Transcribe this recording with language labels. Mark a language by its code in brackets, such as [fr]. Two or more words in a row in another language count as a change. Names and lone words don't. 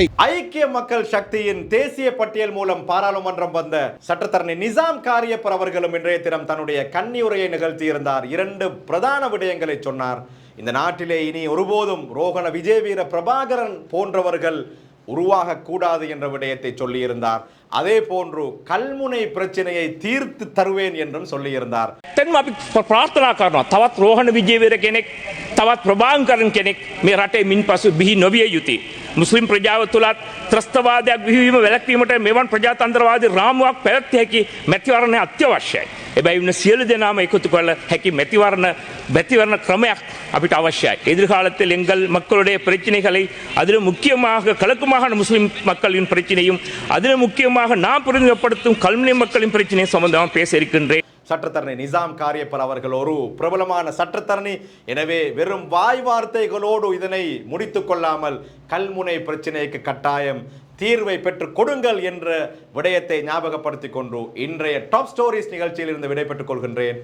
[ta] ஐக்கிய மக்கள் சக்தியின் தேசிய பட்டியல் மூலம் பாராளுமன்றம் வந்த சட்டத்தரணி நிசாம் காரியப்பர் அவர்களும் இன்றைய தினம் தன்னுடைய கன்னியுரையை நிகழ்த்தியிருந்தார். 2 பிரதான விடயங்களை சொன்னார். இந்த நாட்டிலே இனி ஒருபோதும் ரோகண விஜயவீர பிரபாகரன் போன்றவர்கள் உருவாக கூடாது என்ற விடயத்தை சொல்லியிருந்தார். அதே போன்று கல்முனை பிரச்சனையை தீர்த்து தருவேன் என்றும் சொல்லியிருந்தார். [si] අපි ප්‍රාර්ථනා කරනවා තවත් රෝහණ විජේවීර කෙනෙක් තවත් ප්‍රභාකරන් කෙනෙක් මේ රටේ මින්පසු බිහි නොවිය යුතුයි. මුස්ලිම් ප්‍රජාව තුලත් ත්‍රස්තවාදයක් බිහිවීම වැළැක්වීමට මෙවන් ප්‍රජාතන්ත්‍රවාදී රාමුවක් පැවැත්විය හැකි මැතිවරණය අත්‍යවශ්‍යයි. එබැවින් සියලු දෙනාම එකතු කළ හැකි මැතිවරණ ක්‍රමයක් අපිට අවශ්‍යයි. [ta] எதிர்காலத்தில் எங்கள் மக்களுடைய பிரச்சனைகளை அதில் முக்கியமாக கிழக்கு மாகாண முஸ்லிம் மக்களின் பிரச்சனையும் அதில் முக்கியமாக நான் பிரதிநிதிப்படுத்தும் கல்முனை மக்களின் பிரச்சனையும் சம்பந்தமாக பேச இருக்கின்றேன். சட்டத்தரணி நிசாம் காரியப்பர் அவர்கள் ஒரு பிரபலமான சட்டத்தரணி. எனவே வெறும் வாய் வார்த்தைகளோடு இதனை முடித்துக் கொள்ளாமல் கல்முனை பிரச்சனைக்கு கட்டாயம் தீர்வை பெற்றுக் கொடுங்கள் என்ற விடயத்தை ஞாபகப்படுத்திக் கொண்டு இன்றைய டாப் ஸ்டோரிஸ் நிகழ்ச்சியில் இருந்து விடைபெற்றுக் கொள்கின்றேன்.